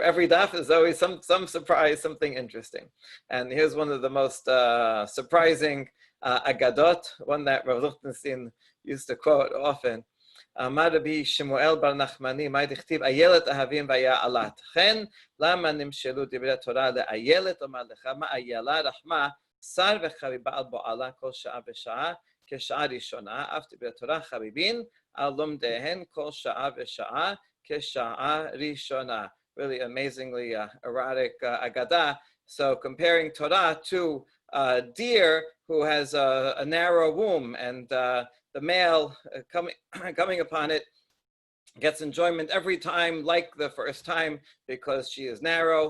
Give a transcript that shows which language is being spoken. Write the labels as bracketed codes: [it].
[en] Every daf is always some surprise, something interesting. And here's one of the most surprising Aggadot, one that Rav Lichtenstein used to quote often. [he] אמר רבי שמואל בר נחמני, מה דכתיב איילת אהבים ויעלת. לכן, למה נמשלו דברי התורה לאיילת, אומר לך, מה איילה רחמה, שר וחביבה על בועלה כל שעה ושעה, כשעה ראשונה, אף דברי התורה חביבין, על לומדיהן כל שעה ושעה, כשעה ראשונה. [en] Really amazingly erotic Aggadah. So comparing Torah to a deer who has a narrow womb, and the male coming upon it gets enjoyment every time like the first time because she is narrow.